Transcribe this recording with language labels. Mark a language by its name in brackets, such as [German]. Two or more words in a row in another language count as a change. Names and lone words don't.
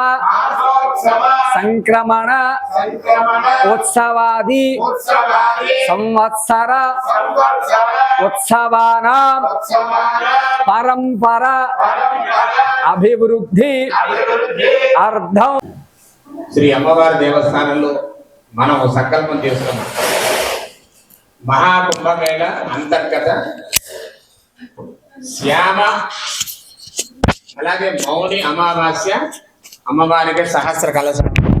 [Sanskrit] मासोत्सव संक्रमण संक्रमण उत्सवादि उत्सवादि संवत्सर संवत्सर उत्सवानां उत्सवानां परंपरा परंपरा अभिवृद्धि अभिवृद्धि अर्थं [Telugu] శ్రీ అమ్మవారి దేవస్థానంలో మనం సంకల్పం చేసుకున్నాం. మహాకుంభమేళ అంతర్గత శ్యామ అలాగే మౌని అమావాస్య అమ్మవారికి సహస్ర కలశం.